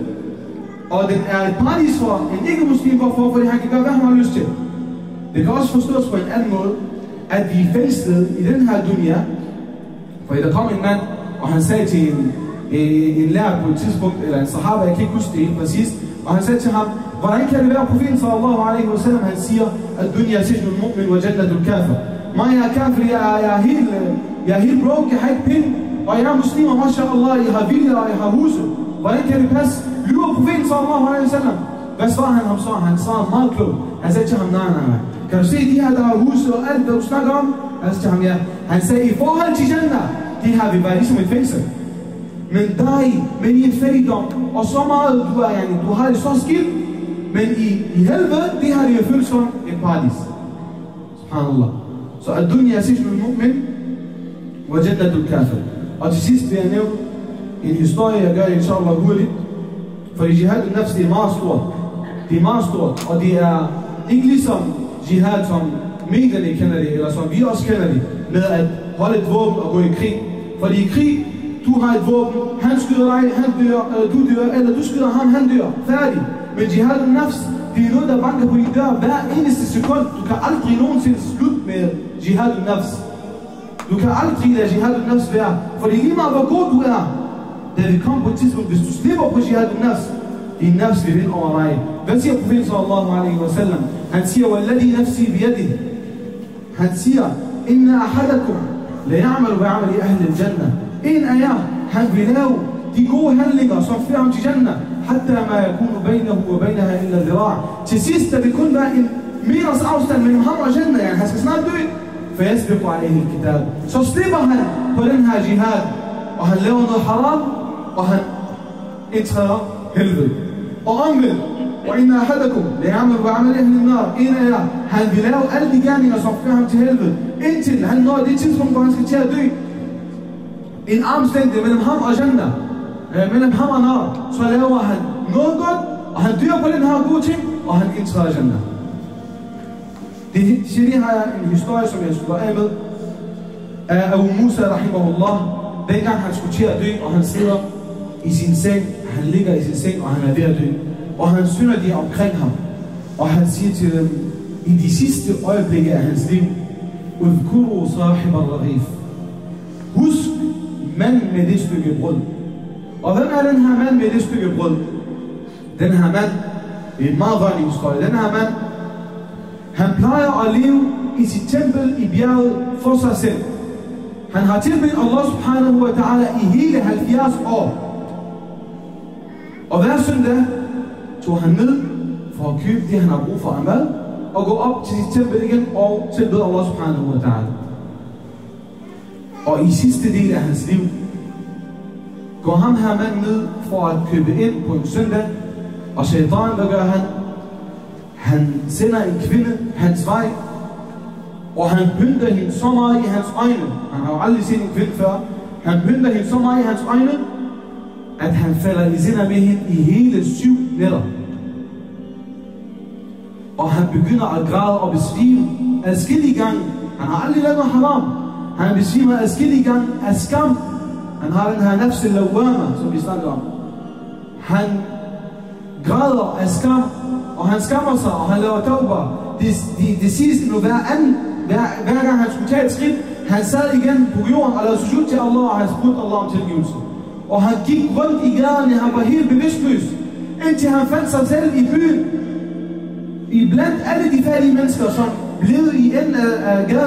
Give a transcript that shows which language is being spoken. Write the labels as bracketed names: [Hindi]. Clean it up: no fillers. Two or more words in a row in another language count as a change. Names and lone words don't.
[Danish] Og den er et paradis for en ikke-muslim, hvorfor? Fordi han kan gøre, hvad han har lyst til. Det kan også forstås på en anden måde, at vi er fængslet i den her dunya. For der kom en mand, og han sagde til en lærer på et tidspunkt, eller en sahaba, jeg kan ikke huske det helt præcist, og han sagde til ham, hvordan kan det være, profeten [Arabic] صلى الله عليه وسلم, [Danish] han siger, at [Arabic] دنيا سجن المؤمن وجنة الكافر. [Danish] Men jeg er kafir, jeg er helt broke, jeg har ikke penge, og jeg er muslimer, mashallah, jeg har vilje, og jeg har huse. Hvordan kan det passe? Lyver profeten [Arabic] صلى الله عليه وسلم? [Danish] Hvad svarer han ham så? Han svarer meget klogt. Han sagde til ham, nej. Kan du se de her, der har huset og alt, hvad du snakker om? Han sagde til ham, ja. Han sagde, i forhold til Jannah, det her vil være ligesom et fængsel. Men i en fattigdom, og så meget, du har det så skidt, men i helvede, det her det er følt som et paradis. [Arabic] سبحان الله. Så الدنيا سجن المؤمن، وجنة الكافر. [Danish] Og til sidst vil jeg nævne en historie, jeg gør det inshallah hurtigt. Fordi [Arabic] جهاد النفس, [Danish] det er meget stort. Det er meget stort, og det er ikke ligesom jihad, som medierne kender det, eller som vi også kender det, med at holde et våben og gå i krig. Fordi i krig, du har et våben, han skyder dig, han dør, du dør, eller du skyder ham, han dør. Færdig. Men [Arabic] جهاد النفس, [Danish] det er noget, der banker på din dør hver eneste sekund. Du kan aldrig nogensinde slutte med [Arabic] جهاد النفس. [Danish] Du kan aldrig lade [Arabic] جهاد النفس [Danish] være, fordi lige meget hvor god du er, da vi kommer på et tidspunkt, hvis du slipper på [Arabic] جهاد النفس, [Danish] din nafs vil vinde over dig. Hvad siger profeten [Arabic] صلى الله عليه وسلم? [Danish] Han siger, [Arabic] والذي نفسي بيده. [Danish] Han siger, [Arabic] إن أحدكم ليعمل بعمل أهل الجنة. [Danish] En af jer, han vil lave de gode handlinger, som fører ham til Jannah, [Arabic] حتى ما يكون بينه وبينها إلا ذراع'. [Danish] Til sidst, der vil kun være en meters afstand mellem ham og Jannah. Han skal snart dø. [Arabic] فيسبق عليه الكتاب. [Danish] Så slipper han på den her jihad, og han laver noget haram, og han indtræder helvede. Og omvendt, [Arabic] وإن أحدكم ليعمل بعمل أهل النار. [Danish] En af jer, han vil lave alle de gerninger, som fører ham til helvede, indtil han når det tidspunkt, hvor han skal til at dø. En armslængde mellem ham og Jannah, mellem ham og nar, så laver han noget godt, og han dør på den her gode ting, og han indtræder Jannah. Det har jeg en historie, som jeg slutter af med. Abu Musa rahimahullah, dengang han skulle til at dø, og han sidder i sin seng, han ligger i sin seng, og han er ved at dø. Og han synger de omkring ham, og han siger til dem, i de sidste øjeblikke af hans liv, [Arabic] اذكروا صاحب الرغيف. [Danish] Husk manden med det stykke brød. Og hvem er den her mand med det stykke brød? Den her mand, det er en meget rørende historie, den her mand, han plejer at leve i sit tempel i bjerget for sig selv. Han har tilbedt [Arabic] الله سبحانه وتعالى [Danish] i hele 70 år. Og hver søndag tog han ned for at købe det, han har brug for af mad, og gå op til sit tempel igen og tilbede [Arabic] الله سبحانه وتعالى. [Danish] Og i sidste del af hans liv går ham her mand ned for at købe ind på en søndag, og shaitan, hvad gør han? Han sender en kvinde hans vej, og han pynter hende så meget i hans øjne. Han har jo aldrig set en kvinde før. Han pynter hende så meget i hans øjne, at han falder i zina med hende i hele 7 nætter. Og han begynder at græde og besvime adskillige gange. Han har aldrig lavet noget haram. Han besvimer adskillige gange af skam. Han har den her [Arabic] نفس اللوامة, [Danish] som vi snakker om. Han græder af skam, og han skammer sig, og han laver tawbah. Det siges nu hver gang han skulle tage et skridt, han sad igen på jorden og lavede sujud til Allah, og han spurgte Allah om tilgivelse. Og han gik rundt i gaderne, han var helt bevidstløs, indtil han fandt sig selv i byen, i blandt alle de fattige mennesker, som levede i enden af gaden.